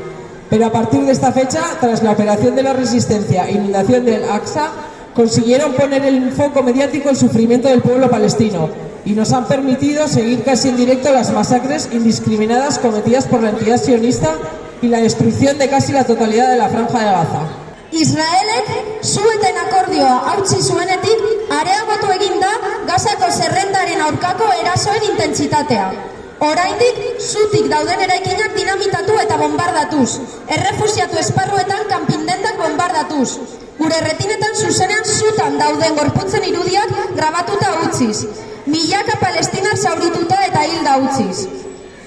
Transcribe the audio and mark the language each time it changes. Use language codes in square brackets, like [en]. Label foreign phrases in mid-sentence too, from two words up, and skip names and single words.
[es] Pero a partir de esta fecha, tras la operación de la resistencia e inundación del Al-Aqsa, consiguieron poner el foco mediático en el sufrimiento del pueblo palestino y nos han permitido seguir casi en directo las masacres indiscriminadas cometidas por la entidad sionista y la destrucción de casi la totalidad de la franja de Gaza. [eu] Israelek zueten akordioa hautsi zuenetik areagotu egin da Gazako zerrendaren aurkako erasoen intentsitatea. Oraindik zutik dauden eraikinak dinamitatu eta bombardatuz, errefusiatu esparruetan kanpindendak bombardatuz, gure retinetan zuzenean zutan dauden gorputzen irudiak grabatuta utziz, milaka palestinar zaurituta eta hilda utziz.